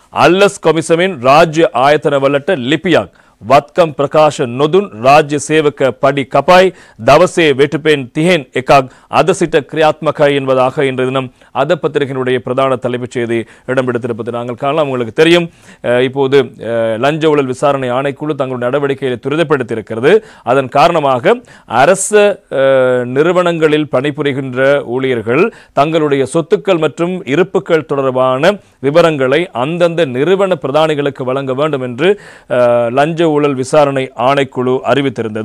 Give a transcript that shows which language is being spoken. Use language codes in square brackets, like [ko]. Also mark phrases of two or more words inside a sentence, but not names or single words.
[si] අල්ලස් කොමිසමෙන් රාජ්‍ය ආයතනවලට ලිපියක් වත්කම් ප්‍රකාශ නොදුන් රාජ්‍ය සේවක පඩි කපයි දවසේ வெட்டுපෙන් 30න් එකක් අද සිට ක්‍රියාත්මකයි [ta] என்பதாக இன்றைய தினம் அத பத்திரிகையினுடைய பிரதான தலைப்புச் செய்தி இடம்பெடுத்திருப்பது நாங்கள் காணலாம். உங்களுக்கு தெரியும், இப்போது லஞ்ச ஊழல் விசாரணை ஆணைக்குழு தங்களுடைய நடவடிக்கையை துரிதப்படுத்தி இருக்கிறது. அதன் காரணமாக அரச நிறுவனங்களில் பணிபுரிகின்ற ஊழியர்கள் தங்களுடைய சொத்துக்கள் மற்றும் இருப்புக்கள் தொடர்பான விவரங்களை அந்தந்த நிறுவன பிரதானிகளுக்கு வழங்க வேண்டும் என்று லஞ்ச ஊழல் விசாரணை ஆணைக்குழு அறிவித்திருந்தது.